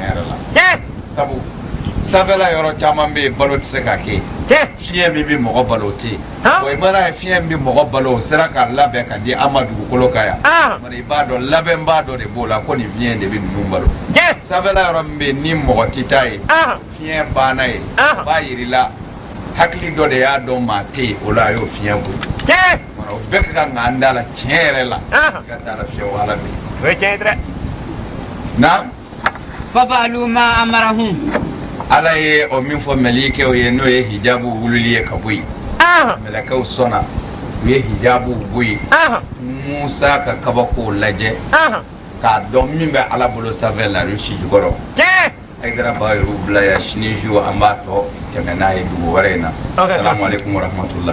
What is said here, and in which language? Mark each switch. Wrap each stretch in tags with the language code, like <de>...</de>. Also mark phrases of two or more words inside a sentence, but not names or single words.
<bm>tiɲɛ yɛrɛ la sabu sanfɛla yɔrɔ caman bɛ yen balo tɛ se ka kɛ fiɲɛ min bɛ mɔgɔ balo o tɛ yen wa i mana ye fiɲɛ min bɛ mɔgɔ balo o sera ka labɛn ka di an ma dugukolo kan yan i b'a dɔn labɛnbaa dɔ de b'o la ko nin fiɲɛ de bɛ ninnu balo sanfɛla yɔrɔ min bɛ yen ni mɔgɔ tɛ taa ye fiɲɛ banna ye b'a yirila hakili dɔ de y'a dɔn maa tɛ yen o la a y'o fiɲɛ bɔ o bɛɛ ka kan k'an da la tiɲɛ yɛrɛ la ka taa la fiɲɛ wala bi o ye tiɲɛ ye dɛ na</bm> <ar>ففعلوا ما أمرهم</ar> <bm>ala ye o min fɔ mɛlikɛw ye n'o ye hijabu wulili ye ka bɔ yen mɛlɛkɛw sɔnna u ye hijabu bɔ yen musa ka kabako lajɛ k'a dɔn min bɛ ala bolo sanfɛ larusi jukɔrɔ Aidara Bayru bila ya sini ju an b'a tɔ tɛmɛ n'a ye dugu wɛrɛ in na</bm> <ar>سلام عليكم ورحمة الله</ar>